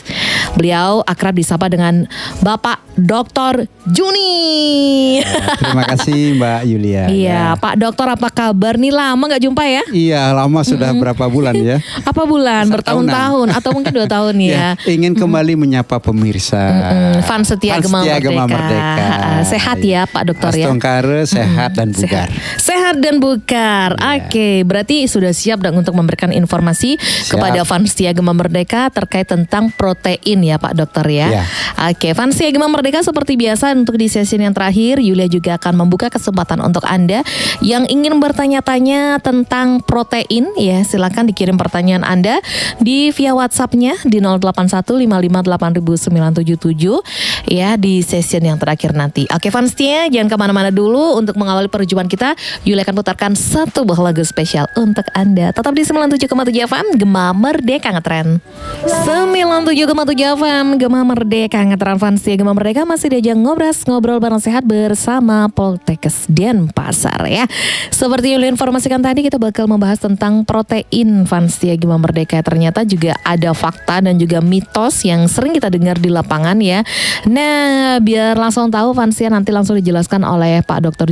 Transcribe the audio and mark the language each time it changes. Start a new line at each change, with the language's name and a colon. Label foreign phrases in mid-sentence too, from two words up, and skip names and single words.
Indonesian: Beliau akrab disapa dengan Bapak Dr. Juni. Terima kasih Mbak Yulia. Iya Pak Dokter, apa kabar nih, lama gak jumpa ya? Iya lama, sudah berapa bulan ya? Apa bulan? Bertahun-tahun atau mungkin 2 tahun ya? Ingin kembali menyapa pemirsa. Fans setia Gema Merdeka. Sehat ya Pak Dokter ya? Astongkare, sehat dan bugar. Sehat dan bugar. Oke, berarti sudah siap dong untuk memberikan informasi kepada fans setia Gema Merdeka terkait tentang protein ya Pak Dokter ya? Oke, fans setia Gema Merdeka, seperti biasa untuk di sesi yang terakhir Yulia juga akan membuka kesempatan untuk Anda yang ingin bertanya-tanya tentang protein ya, silakan dikirim pertanyaan Anda di via WhatsApp-nya di 0815580977 ya di sesi yang terakhir nanti. Oke fans setia, jangan kemana-mana dulu. Untuk mengawali perjumpaan kita, Yulia akan putarkan satu buah lagu spesial untuk Anda. Tetap di 97,7 FM Gema Merdeka Ngetren. 97,7 FM Gema Merdeka Ngetren. Fans setia Gema Merdeka masih diajak ngobrol bareng sehat bersama Poltekkes Denpasar ya. Seperti yang informasikan tadi, kita bakal membahas tentang protein fans setia Gema Merdeka. Ternyata juga ada fakta dan juga mitos yang sering kita dengar di lapangan ya. Nah biar langsung tahu fans setia, nanti langsung dijelaskan oleh Pak Dr.